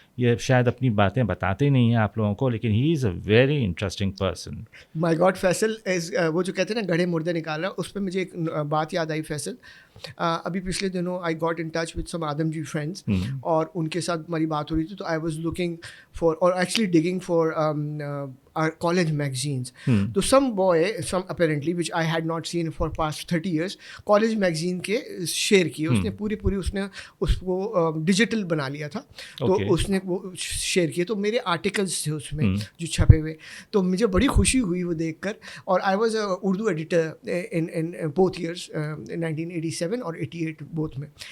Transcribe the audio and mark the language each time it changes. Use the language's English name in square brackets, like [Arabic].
[Urdu] یہ شاید اپنی باتیں بتاتے نہیں ہیں آپ لوگوں کو, لیکن [English] He is a very interesting person. My god [Urdu] Faisal, وہ جو کہتے ہیں نا گڑھے مردے نکال رہا, اس پہ مجھے ایک بات یاد آئی فیصل. ابھی پچھلے دنوں [English] I got in touch with some Adamjee friends, [Urdu] اور ان کے ساتھ ہماری بات ہو رہی تھی. تو [English] I was looking for, [Urdu] اور [English] Actually digging for college magazines. [Urdu] تو [English] some boy, apparently which I had not seen for past 30 years, [Urdu] college magazine کے شیئر کیے. اس نے پوری اس نے اس کو ڈیجیٹل بنا لیا تھا, تو اس نے وہ شیئر کیے. تو میرے آرٹیکلس تھے اس میں جو چھپے ہوئے, تو مجھے بڑی خوشی ہوئی وہ دیکھ کر. [English] اور I was a Urdu editor in both years, 1987 اور 88 both میں.